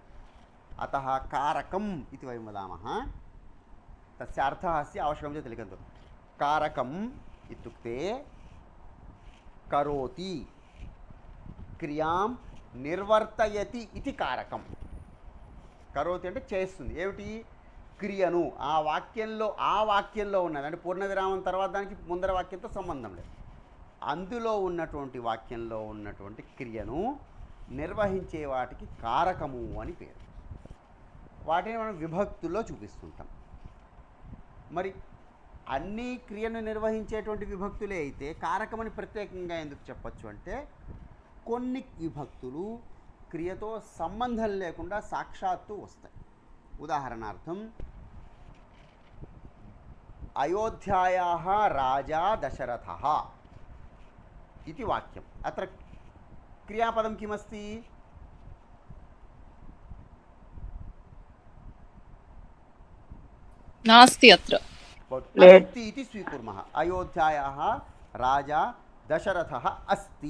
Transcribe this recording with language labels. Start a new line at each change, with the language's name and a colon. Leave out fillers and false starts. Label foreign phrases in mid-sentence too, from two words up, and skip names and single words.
Sanskrit: अतः कारकम् इति वयं वदामः. तस्य अर्थः अस्ति, आवश्यकं चेत् लिखन्तु. कारकम् इत्युक्ते करोति, क्रियां निर्वर्तयति इति कारकं.
Telugu: కరోతి అంటే చేస్తుంది. ఏమిటి? క్రియను. ఆ వాక్యంలో ఉన్నది, అంటే పూర్ణ విరామం తర్వాత దానికి ముందర వాక్యంతో సంబంధం లేదు, అందులో ఉన్నటువంటి వాక్యంలో ఉన్నటువంటి క్రియను నిర్వహించే వాటికి కారకము అని పేరు. వాటిని మనం విభక్తుల్లో చూపిస్తుంటాం. మరి అన్ని క్రియను నిర్వహించేటువంటి విభక్తులే అయితే కారకమని ప్రత్యేకంగా ఎందుకు చెప్పచ్చు అంటే, కొన్ని విభక్తులు క్రియతో సంబంధం లేకుండా సాక్షాత్తు వస్తాయి.
Sanskrit: ఉదాహరణార్థం అయోధ్యాయాః రాజా దశరథः इति वाक्यम्. अत्र क्रियापदं किमस्ति? नास्ति अत्र. अस्ति इति स्वीकुर्मः. अयोध्यायाः राजा दशरथः अस्ति.